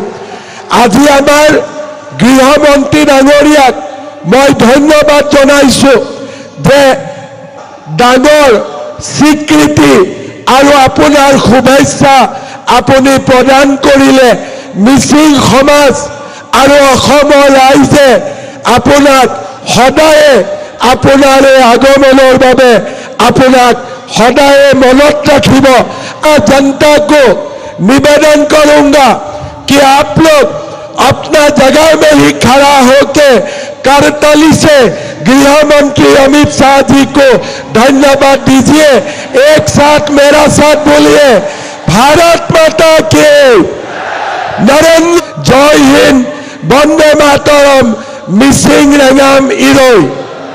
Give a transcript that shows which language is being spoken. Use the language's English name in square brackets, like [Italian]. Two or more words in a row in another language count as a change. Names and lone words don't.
[Assamese] আজি আমাৰ গৃহমন্ত্ৰী ডাঙৰীয়াক মই ধন্যবাদ জনাইছো যে ডাঙৰ স্বীকৃতি আৰু আপোনাৰ শুভেচ্ছা আপুনি প্ৰদান কৰিলে। মিচিং সমাজ আৰু অসমৰ ৰাইজে আপোনাক সদায়ে আপোনাৰ আগমনৰ বাবে আপোনাক সদায়ে মনত ৰাখিব। [Hindi] जनता को निवेदन करूंगा कि आप लोग अपना जगह में ही खड़ा होके करताली से गृह मंत्री अमित शाह जी को धन्यवाद दीजिए। एक साथ मेरा साथ बोलिए, भारत माता की नरेंद्र, जय हिंद, वंदे मातरम, [Mising] मिसिंग रंगाम इरोई।